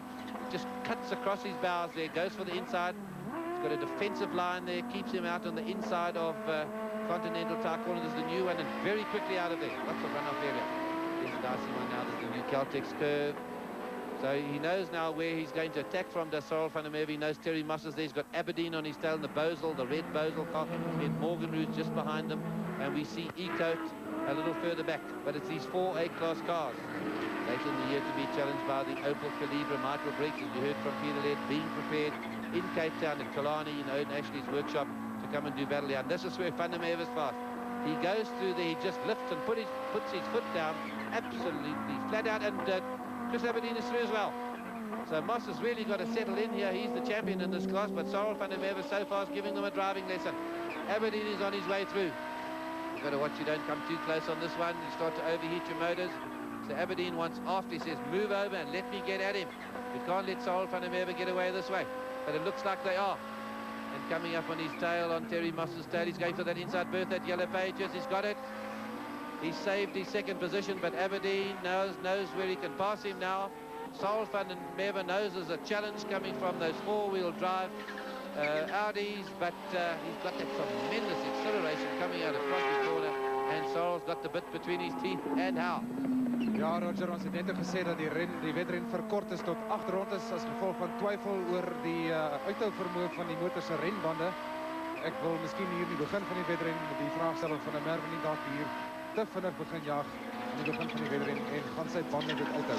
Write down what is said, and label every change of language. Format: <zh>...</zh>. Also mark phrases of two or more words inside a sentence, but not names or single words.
<en>Just cuts across his bows there, goes for the inside. He's got a defensive line there, keeps him out on the inside of Continental Tire corner. This is the new one, and very quickly out of there. Lots of runoff area. There's a dicey one now, there's the new Caltex curve. So he knows now where he's going to attack from. Sorrel van der Merwe, he knows Terry Moss is there. He's got Aberdeen on his tail, and the Bosel, the red Bosel car. And Morgan Rood's just behind them. And we see E-Coat a little further back. But it's these 4 A-class cars later in the year to be challenged by the Opel Calibra Michael Briggs, as you heard from Peter Laird, being prepared in Cape Town, in Killarney, in Oden Ashley's workshop, to come and do battle here. And this is where Van der Merwe is fast. He goes through there, he just lifts and puts his foot down, absolutely flat out, and Chris Aberdeen is through as well. So Moss has really got to settle in here. He's the champion in this class, but Sorrel van der Merwe so far is giving them a driving lesson. Aberdeen is on his way through. You've got to watch you don't come too close on this one. You start to overheat your motors. So Aberdeen wants after, he says, move over and let me get at him. You can't let Sorrel van der Merwe get away this way. But it looks like they are. And coming up on his tail, on Terry Moss's tail, he's going for that inside berth, that Yellow Pages. He's got it. He saved his 2nd position, but Aberdeen knows where he can pass him now. Sorrel van der Merwe knows there's a challenge coming from those 4-wheel drive Audis, but he's got that tremendous acceleration coming out of Crosby corner, and Sorrel's got the bit between his teeth, and how?</en> <af>Ja, Roger, ons het net gesê dat die wedren verkort is tot 8 rondes as gevolg van twyfel oor die uithouvermoë van die motor se renbande. Ek wil miskien hier in die begin van die wedren die vraagstelling van 'n Merwe nie dalk hier te vinnig begin jaag aan die begin van die wedren en gaan sy bande dit uithou.</af>